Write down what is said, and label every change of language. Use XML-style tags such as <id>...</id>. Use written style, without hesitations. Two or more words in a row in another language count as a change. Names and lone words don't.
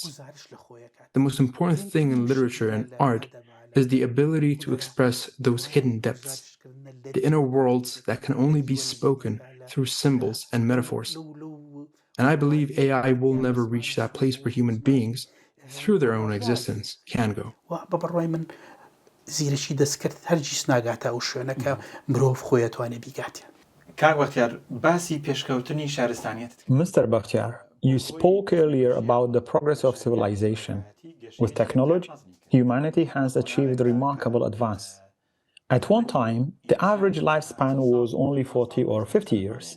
<en>The most important thing in literature and art is the ability to express those hidden depths, the inner worlds that can only be spoken through symbols and metaphors. And I believe AI will never reach that place where human beings, through their own existence, can go.</en> <ckb>زیرەکی دەستکرد هەرگیز ناگاتە ئەو شوێنە کە مرۆڤ خۆی ئەتوانێ بیگاتێ.</ckb> <en>Mr. Bachtyar, you spoke earlier about the progress of civilization. With technology, humanity has achieved remarkable advance. At one time, the average lifespan was only 40 or 50 years.</en>